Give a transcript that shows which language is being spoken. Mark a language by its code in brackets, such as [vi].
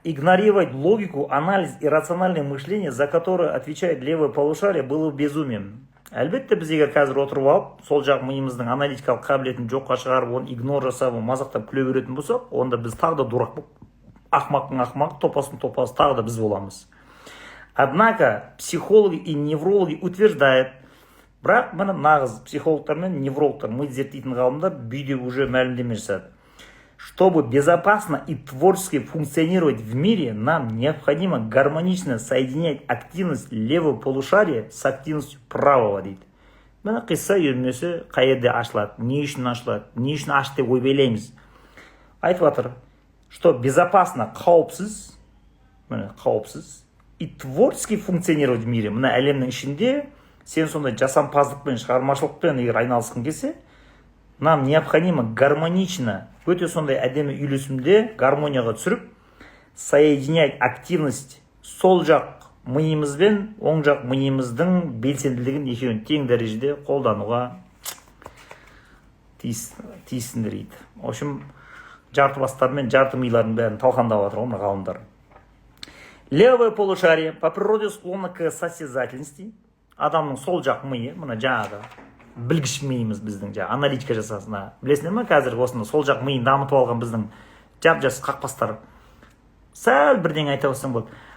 [ru] Игнорировать логику, анализ и рациональное мышление, за которое отвечает левое полушарие, было безумием. [kk] Әлбетте біз егер қазір отырып алып, сол жақ миымыздың аналитикалық қабілетін жоққа шығарып, оны игнор жасап, мазақтап күле беретін болсақ, онда біз тағы да дурак болып, ақмақтың ақмақ, топастың топасы тағы да біз боламыз. [ru] Однако психологи и неврологи утверждают, [kk] бірақ міне нағыз психологтар мен неврологтар, ми зерттейтін ғалымдар бүйде уже мәлімдеме жасады. [ru] Чтобы безопасно и творчески функционировать в мире, нам необходимо гармонично соединять активность левого полушария с активностью правого. [kk] Міне қисса үйірмесі қай жерде ашылады, не үшін ашылады, не үшін ашты деп ойбайлаймыз. Айтып жатыр, [ru] что безопасно, қауіпсіз, міне қауіпсіз и творчески функционировать в мире. [kk] Мына әлемнің ішінде сен сондай жасампаздықпен, шығармашылықпен егер айналысқың келсе, [ru] нам необходимо гармонично, [kk] өте сондай әдемі үйлесімде гармонияға түсіріп, [ru] соединять активность [kk] сол жақ миымызбен оң жақ миымыздың белсенділігін екеуін тең дәрежеде қолдануға тиіссіңдер дейді. [ru] В общем, [kk] жарты бастар мен жарты милардың бәрін талқандап жатыр ғой ғалымдар. [ru] Левое полушарие по природе склонно к состязательности. [kk] Адамның сол жақ миы, мына жаңағы білгіш миымыз біздің аналитика жасасына. Білесіңдер ме, қазір осыны сол жақ миын дамытып алған біздің жап-жас қақпастар сәл бірдеңе айта бастасаң болады.